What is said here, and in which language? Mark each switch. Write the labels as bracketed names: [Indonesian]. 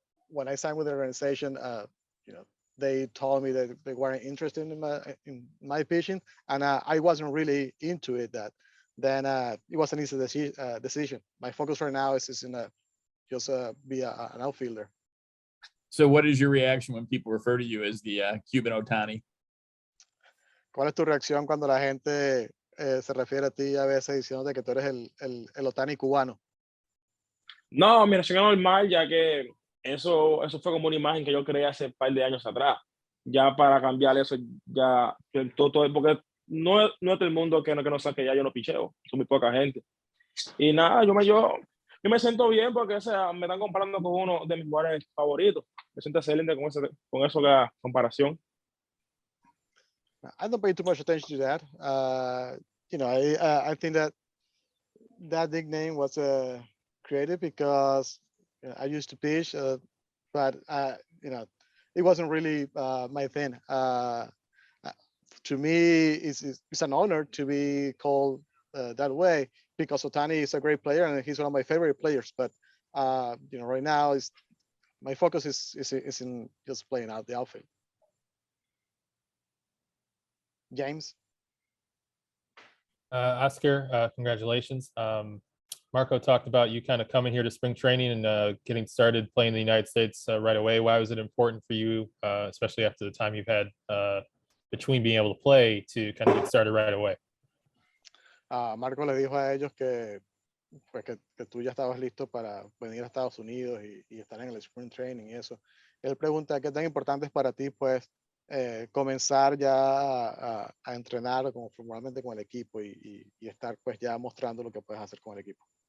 [English] When I signed with the organization, they told me that they weren't interested in my pitching, and I wasn't really into it. Then it was an easy decision. My focus right now is just be an outfielder. So what is your reaction when people refer to you as the Cuban Ohtani? [Spanish] ¿Cuál es tu reacción cuando la gente se refiere a ti a veces diciendo que tú eres el Ohtani cubano? No, mi reacción es normal, ya que eso fue como una imagen que yo creé hace un par de años atrás. Ya para cambiar eso, ya todo, porque no es todo el mundo que no sabe que ya yo no picheo, son muy poca gente. Y nada, yo me siento bien porque me están comparando con uno de mis jugadores favoritos. Me siento excelente con eso la comparación. [English] I don't pay too much attention to that. I think that nickname was created because I used to pitch, but it wasn't really my thing. To me, it's an honor to be called that way because Otani is a great player and he's one of my favorite players. But right now my focus is in just playing out the outfield. James. Oscar, congratulations. Marco talked about you kind of coming here to spring training and getting started playing in the United States right away. Why was it important for you, especially after the time you've had between being able to play, to kind of get started right away? [Spanish] Marco le dijo a ellos que, pues que tú ya estabas listo para venir a Estados Unidos y estar en el spring training y eso. Él pregunta qué tan importante es para ti, pues, comenzar ya a entrenar como formalmente con el equipo y estar pues ya mostrando lo que puedes hacer con el equipo.